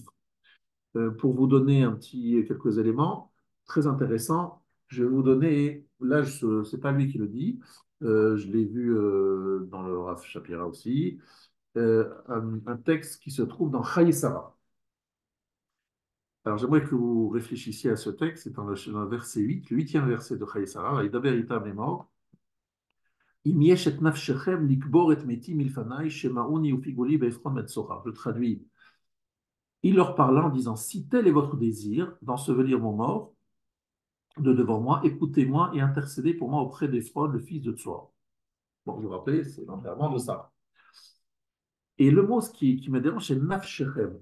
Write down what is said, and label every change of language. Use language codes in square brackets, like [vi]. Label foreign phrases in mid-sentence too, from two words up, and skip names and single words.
[fr] Pour vous donner quelques éléments très intéressants, je vais vous donner, là, ce n'est pas lui qui le dit, je l'ai vu dans le Rav Shapira aussi, un texte qui se trouve dans Chayei Sarah. Alors j'aimerais que vous réfléchissiez à ce texte, c'est dans le verset 8, le huitième verset de Chayei Sarah, [he] וידבר אתם לאמר אם יש את נפשכם לקבר את מתי מלפני שמעוני ופגעו בעפרון מצחר. [fr] Je traduis. Il leur parla en disant, si tel est votre désir d'ensevelir mon mort de devant moi, écoutez-moi et intercédez pour moi auprès d'Ephron, le fils de Tsoar. Bon, vous vous rappelez, c'est l'enterrement de ça. Et le mot qui me dérange, c'est nafshechem.